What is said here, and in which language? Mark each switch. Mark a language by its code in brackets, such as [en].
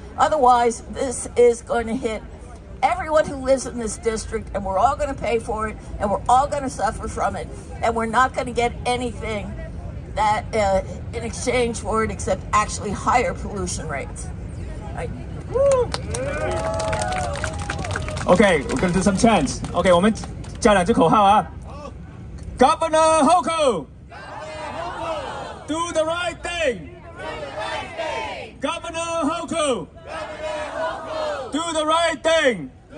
[en] Otherwise, this is going to hit everyone who lives in this district, and we're all going to pay for it, and we're all going to suffer from it, and we're not going to get anything that in exchange for it except actually higher pollution rates. Right. Okay, we're gonna do some chants. [zh] Okay, 我们叫两句口号啊。 [en] Governor Hochul, do the right thing. Governor Hochul, do the right thing.